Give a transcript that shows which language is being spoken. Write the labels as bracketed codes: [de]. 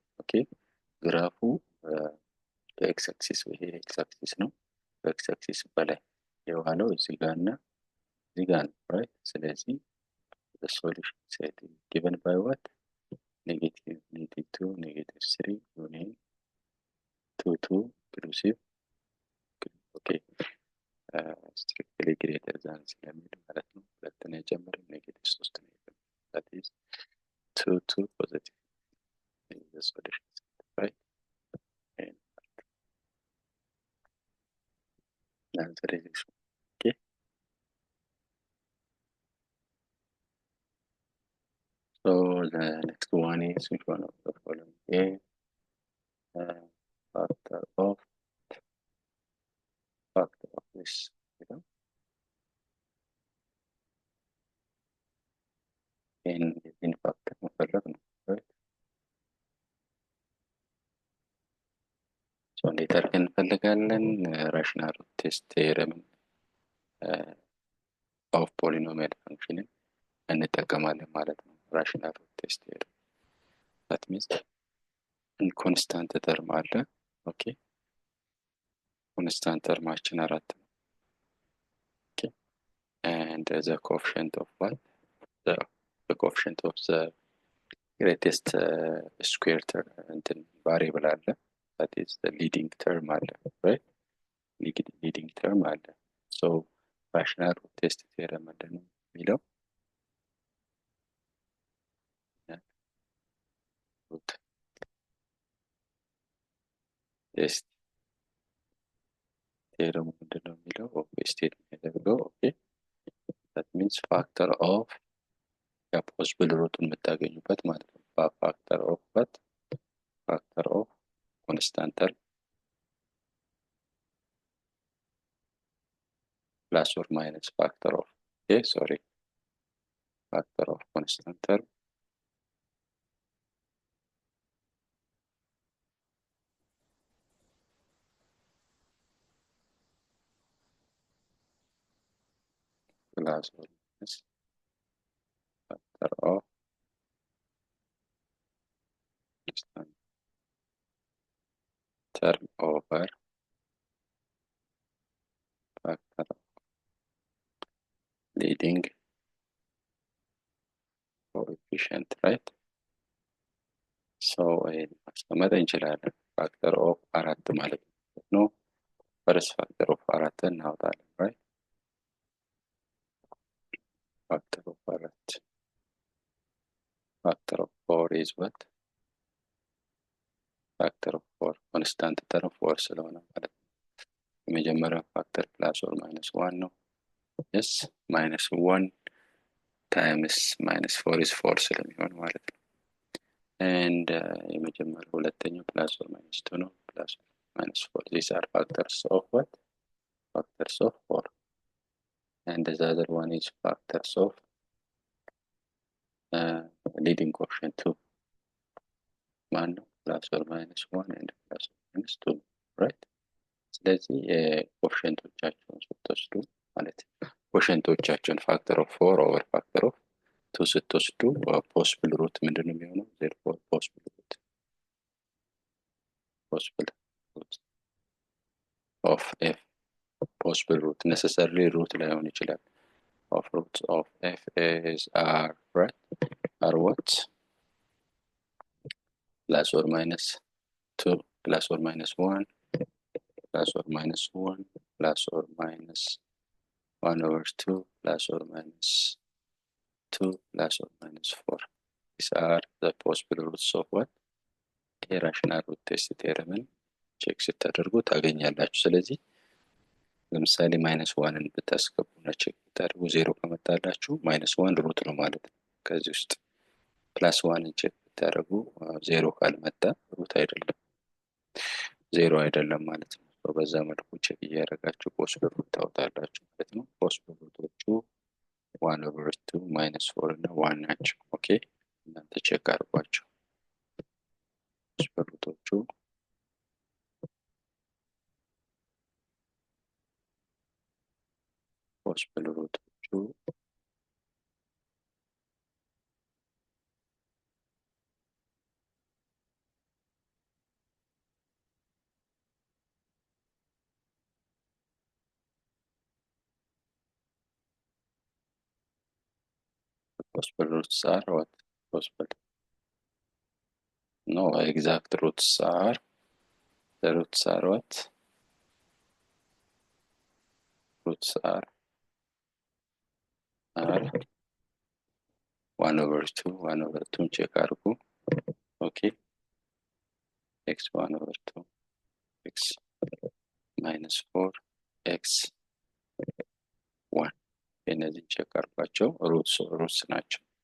[am] ኦኬ ግራፉ በኤክስ አክሲስ ይሄ ኤክስ አክሲስ ነው። በኤክስ አክሲስ በላይ የዋለው እዚህ ጋር እና እዚህ ጋር ነው right? [en] ስለዚህ the solution set is given by what? negative 2 negative 3 union 2 inclusive okay strictly greater than [am] ስለሚል ማለት ነው። ሁለተኛ ጨምረን ኔጌቲቭ 3 ነው የሚሆነው [en] that is 2 positive is the solution right? And the answer is this one. Okay, so the next one is which one of the following? A factor of this, you know, in factor [am] መፈለግ ነው [en] right? so [am] እንዴት አድርገን እንፈልጋለን? [en] ራሽናል ቴስት ቴረምን ኦፍ ፖሊኖሚያል ፋንክሽንን [am] እንጠቀማለን ማለት ነው። [en] ራሽናል ቴስት ቴረም that means ኮንስታንት ተርም አለ ኦኬ ኮንስታንት ተርማችን 4 ነው። and the coefficient of what? The coefficient of the greatest square term እንትን variable አለ, that is the leading term አለ, right? leading term አለ. So rational root test theorem [am] ምንድን ነው የሚለው? [en] root test theorem [am] ምንድን ነው የሚለው? [en] state [am] የሚያደርገው [en] okay, that means factor of possible root [am] የምታገኙበት ማለት ነው. [en] factor of what? factor of constant term plus or minus factor of, okay, sorry, factor of constant term plus or minus factor of constant term over factor of leading coefficient, right? So [am] ማስቀመጥ እንችላለን። [en] factor of አራት [am] ማለት ነው። [en] first factor of አራት [am] እናወጣለን, [en] right? factor of አራት, factor of 4 is what? factor of 4 constant term 4 [am] ስለሆነ ማለት ነው። የመጀመሪያው [en] factor plus or minus 1 ነው። yes, minus 1 times minus 4 is 4 [am] ስለሚሆን ማለት ነው። and የመጀመሪያው ሁለተኛው [en] plus or minus 2 [am] ነው። [en] plus or minus 4, these are factors of what? factors of 4. and the other one is factors of leading coefficient 2. [am] ማን ነው? [en] plus or minus 1 and plus or minus 2, right? [am] ስለዚህ ኮኤፊሺየንቶቻቸውን ስትወስዱ ማለት ኮኤፊሺየንቶቻቸውን [en] factor of 4 over factor of 2 [am] ስትወስዱ [en] possible root [am] ምንድን ነው የሚሆነው? [en] therefore possible root of f, possible root necessarily root [am] ላይሆን ይችላል, [en] of roots of f is are, right? are what? plus or minus 2, plus or minus 1, plus or minus 1, plus or minus 1 over 2, plus or minus 2, plus or minus 4. These are the possible roots of what? irrational root test theorem [am] ቼክ ስታደርጉ ታገኛላችሁ። ስለዚህ ለምሳሌ -1ን ብታስገቡና ቼክ ብታደርጉ 0 ከመጣላችሁ -1 ሩት ነው ማለት ነው። ከዚህ ውስጥ +1ን ቼክ ብታደርጉ 0 ካልመጣ ሩት አይደለም፣ 0 አይደለም ማለት ነው። በዛ መልኩ ቼክ እያደረጋችሁ ፖሲብል ሩት ታወጣላችሁ ማለት ነው። ፖሲብል ሩቶቹ 1/2 -4 እና 1 ናቸው። ኦኬ፣ እናንተ ቼክ አድርጓቸው። [en] ፖሲብል ሩቶቹ possible root of 2 possible roots are what? possible no exact roots are, the roots are what? roots are 1/2 1/2 check [am] አድርጉ። ኦኬ x 1/2 x -4 x 1 እነዚህ ቼክ አድርጓቸው። ሩትስ ናቸው።